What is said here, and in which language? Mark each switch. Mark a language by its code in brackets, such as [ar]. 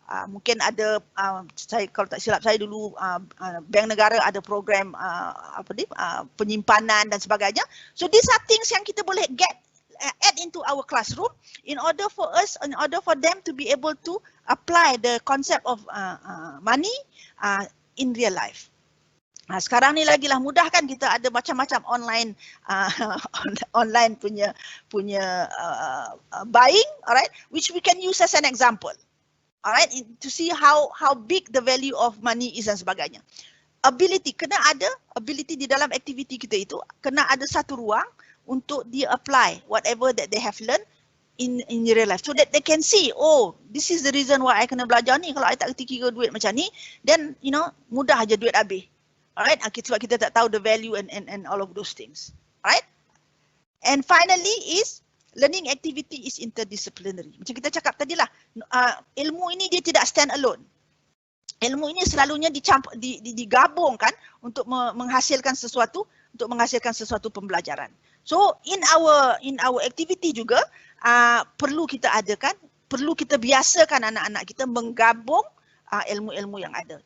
[ms] Mungkin ada saya kalau tak silap saya dulu Bank Negara ada program penyimpanan dan sebagainya. [en] So these are things [ms] yang kita boleh [en] add into our classroom in order for them to be able to apply the concept of money in real life. [ms] Sekarang ni lagilah mudah kan, kita ada macam-macam [en] online online punya buying, alright, which we can use as an example, alright, to see how big the value of money is [ms] dan sebagainya. [en] Ability, [ms] kena ada ability di dalam aktiviti kita itu, kena ada satu ruang untuk dia [en] apply whatever that they have learned in real life, so that they can see, oh, this is the reason why I [ms] kena belajar ni. Kalau I tak kerti kira duit macam ni, [en] then you know, [ms] mudah aja duit habis. [en] Alright, [ms] sebab kita tak tahu [en] the value and all of those things. Alright. And finally is learning activity is interdisciplinary. [ms] Macam kita cakap tadi lah, ilmu ini dia tidak stand alone. Ilmu ini selalunya digabungkan untuk menghasilkan sesuatu pembelajaran. [en] So in our activity [ms] juga perlu kita adakan, perlu kita biasakan anak-anak kita menggabung ilmu-ilmu yang ada.